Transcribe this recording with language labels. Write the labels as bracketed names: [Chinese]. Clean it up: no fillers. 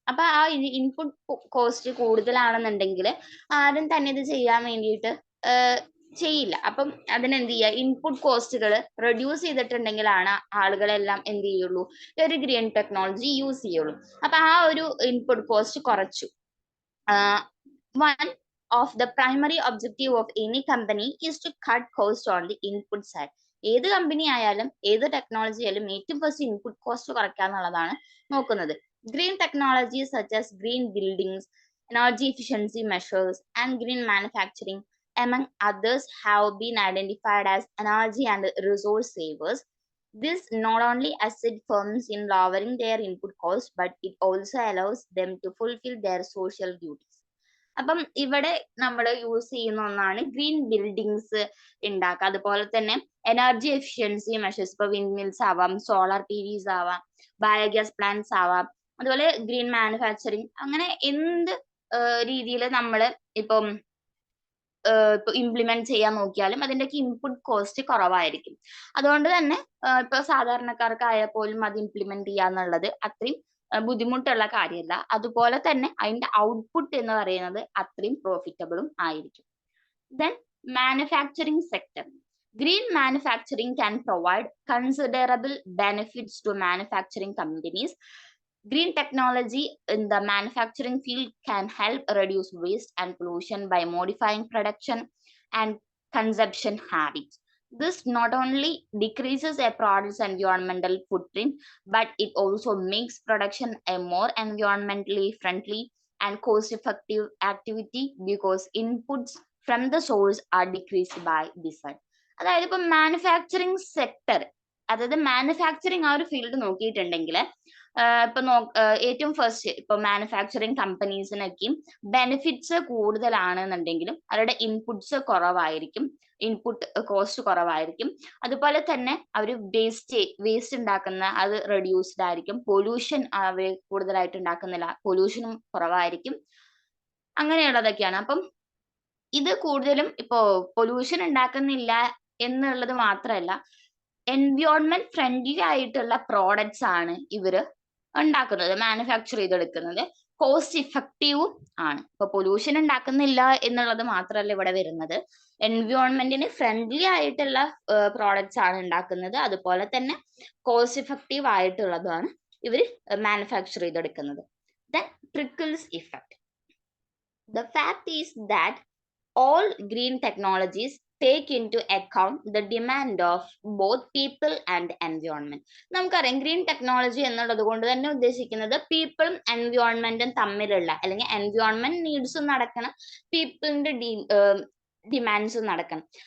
[Malayalam] അപ്പൊ ആ input cost കൂടുതലാണെന്നുണ്ടെങ്കിൽ ആരും തന്നെ ഇത് ചെയ്യാൻ വേണ്ടിയിട്ട് ചെയ്യില്ല. അപ്പം അതിനെന്ത് ചെയ്യുക, ഇൻപുട്ട് കോസ്റ്റുകൾ റെഡ്യൂസ് ചെയ്തിട്ടുണ്ടെങ്കിലാണ് ആളുകളെല്ലാം എന്ത് ചെയ്യുള്ളൂ, ഒരു ഗ്രീൻ ടെക്നോളജി യൂസ് ചെയ്യുള്ളൂ. അപ്പൊ ആ ഒരു ഇൻപുട്ട് കോസ്റ്റ് കുറച്ചു. [English] One of the primary objective of any company is to cut cost on the input side. [Malayalam] ഏത് കമ്പനി ആയാലും ഏത് ടെക്നോളജി ആയാലും ഏറ്റവും ഫസ്റ്റ് ഇൻപുട്ട് കോസ്റ്റ് കുറയ്ക്കുക എന്നുള്ളതാണ് നോക്കുന്നത്. [English] Green technology such as green buildings, energy efficiency measures and green manufacturing among others have been identified as energy and resource savers. This not only assist firms in lowering their input cost, but it also allows them to fulfill their social duties. [Malayalam] അപ്പം ഇവിടെ നമ്മൾ use ചെയ്യുന്ന ഒന്നാണ് green buildings ഉണ്ടാക്കുക. അതുപോലെ തന്നെ energy efficiency measures, ഇപ്പൊ wind mills ആവാം, സോളാർ PVs ആവാം, ബയോഗ്യാസ് പ്ലാന്റ്സ് ആവാം, അതുപോലെ ഗ്രീൻ മാനുഫാക്ചറിങ്, അങ്ങനെ എന്ത് രീതിയിൽ നമ്മൾ ഇപ്പം ഇംപ്ലിമെന്റ് ചെയ്യാൻ നോക്കിയാലും അതിൻ്റെയൊക്കെ ഇൻപുട്ട് കോസ്റ്റ് കുറവായിരിക്കും. അതുകൊണ്ട് തന്നെ ഇപ്പൊ സാധാരണക്കാർക്കായാൽ പോലും അത് ഇംപ്ലിമെന്റ് ചെയ്യാന്നുള്ളത് അത്രയും ബുദ്ധിമുട്ടുള്ള കാര്യമല്ല. അതുപോലെ തന്നെ അതിന്റെ ഔട്ട്പുട്ട് എന്ന് പറയുന്നത് അത്രയും പ്രോഫിറ്റബിളും ആയിരിക്കും. [English] Then manufacturing sector. Green manufacturing can provide considerable benefits to manufacturing companies. Green technology in the manufacturing field can help reduce waste and pollution by modifying production and consumption habits. This not only decreases a product's environmental footprint, but it also makes production a more environmentally friendly and cost-effective activity because inputs from the source are decreased by this side. [Malayalam] അതായത് ഇപ്പൊ manufacturing sector, അതായത് manufacturing ആ ഒരു field നോക്കിയിട്ടുണ്ടെങ്കിൽ ഇപ്പൊ ഏറ്റവും first ഇപ്പൊ manufacturing കമ്പനീസിനൊക്കെയും benefits കൂടുതലാണെന്നുണ്ടെങ്കിലും അവരുടെ inputs കുറവായിരിക്കും, ഇൻപുട്ട് കോസ്റ്റ് കുറവായിരിക്കും. അതുപോലെ തന്നെ അവർ വേസ്റ്റ് ഉണ്ടാക്കുന്ന അത് റെഡ്യൂസ്ഡ് ആയിരിക്കും. പൊല്യൂഷൻ അവർ കൂടുതലായിട്ട് ഉണ്ടാക്കുന്നില്ല, പൊല്യൂഷനും കുറവായിരിക്കും. അങ്ങനെയുള്ളതൊക്കെയാണ്. അപ്പം ഇത് കൂടുതലും ഇപ്പോ പൊല്യൂഷൻ ഉണ്ടാക്കുന്നില്ല എന്നുള്ളത് മാത്രമല്ല, എൻവയോൺമെന്റ് ഫ്രണ്ട്ലി ആയിട്ടുള്ള പ്രോഡക്ട്സ് ആണ് ഇവര് ഉണ്ടാക്കുന്നത്, മാനുഫാക്ചർ ചെയ്തെടുക്കുന്നത്. കോസ്റ്റ് ഇഫക്റ്റീവും ആണ്. ഇപ്പൊ പൊല്യൂഷൻ ഉണ്ടാക്കുന്നില്ല എന്നുള്ളത് മാത്രമല്ല ഇവിടെ വരുന്നത്, എൻവയോൺമെന്റിന് ഫ്രണ്ട്ലി ആയിട്ടുള്ള പ്രോഡക്ട്സ് ആണ് ഉണ്ടാക്കുന്നത്. അതുപോലെ തന്നെ കോസ്റ്റ് ഇഫക്റ്റീവ് ആയിട്ടുള്ളതാണ് ഇവർ മാനുഫാക്ചർ ചെയ്തെടുക്കുന്നത്. [English] Then trickles effect. The fact is that all green technologies take into account the demand of both people and environment. [Malayalam] നമുക്കറിയാം ഗ്രീൻ ടെക്നോളജി എന്നുള്ളത് കൊണ്ട് തന്നെ ഉദ്ദേശിക്കുന്നത് പീപ്പിളും എൻവയോൺമെന്റും തമ്മിലുള്ള അല്ലെങ്കിൽ എൻവയോൺമെന്റ് നീഡ്സും നടക്കണം, പീപ്പിളിന്റെ ഡിമാൻഡ്സും നടക്കണം.